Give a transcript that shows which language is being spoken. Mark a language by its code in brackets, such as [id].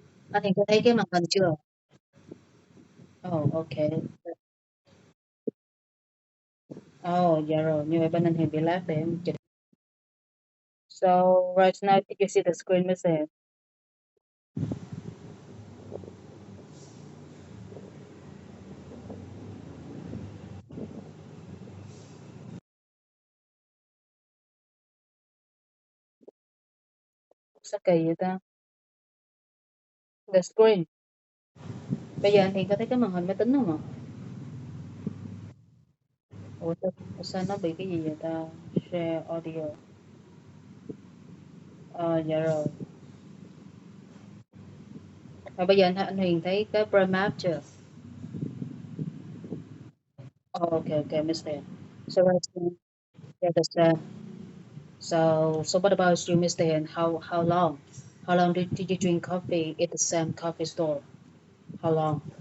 [vi] Anh Hiền có thấy cái màn hình chưa? Oh, okay. Oh, dạ rồi. Như vậy bên anh Hiền bị lag để em chỉnh. [en] So right now, did you see the screen, Mr. Hen? [vi] Sao kỳ vậy ta? [en] The screen. [vi] Bây giờ anh Hiền có thấy cái màn hình máy tính không ạ? Sao nó bị cái gì vậy ta? [en] Share audio. [vi] Dạ rồi. Và bây giờ anh Hiền thấy cái prime map chưa? [en] Oh, okay, okay, Mr. So right now, yeah, that's so what about you, Mr. Hen? How long? How long did you drink coffee at the same coffee store? How long?